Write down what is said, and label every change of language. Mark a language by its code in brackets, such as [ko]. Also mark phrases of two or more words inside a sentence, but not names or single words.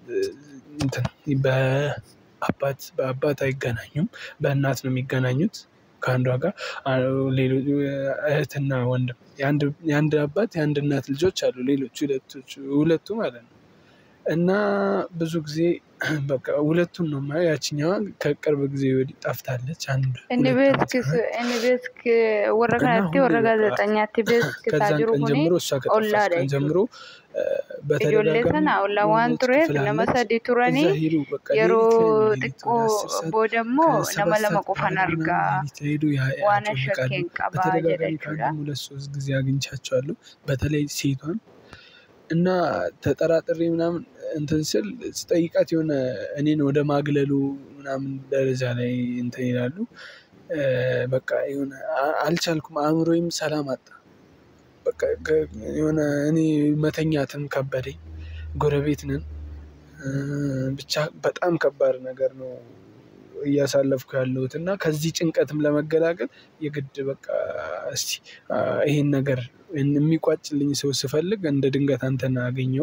[am] እንትን በአባት አይገናኙም በእናት ነው የሚገናኙት ከአንዷ ጋር ሌሎች እህትና ወንድም የአንድ አባት የአንድ እናት ልጆች አሉ ሌሎች ሁለቱ ማለት ነው። እና ብዙ ጊዜ በቃ ሁለቱን ነው የማየው። ያችኛዋ ከቅርብ ጊዜ ወዲህ ጠፍታለች። አንድ [om] inni beeski warra kanatti warra gaazexaanyaatti beeski [am] ከዛን ቀን ጀምሮ እሷ ከጠፋች ቀን ጀምሮ [om] ijoollee sana ollaa waan tureef nama sadii turanii yeroo xiqqoo booda immoo nama lama qofan argaa waan shakkeen qabaa jedha jechuudha. [am] ሁለት ሶስት ጊዜ አግኝቻቸዋለሁ በተለይ ሴቷን እና ተጠራጥሬ ምናምን እንትን ስል ስጠይቃት የሆነ እኔን ወደ ማግለሉ ምናምን ደረጃ ላይ እንትን ይላሉ። በቃ የሆነ አልቻልኩም። አእምሮዬም ሰላም አጣ። በቃ የሆነ እኔ መተኛትም ከበደኝ። ጎረቤት ነን። ብቻ በጣም ከባድ ነገር ነው እያሳለፍኩ ያለሁት እና ከዚህ ጭንቀትም ለመገላገል የግድ በቃ እስቲ ይሄን ነገር የሚቋጭልኝ ሰው ስፈልግ እንደ ድንገት አንተን አገኘው።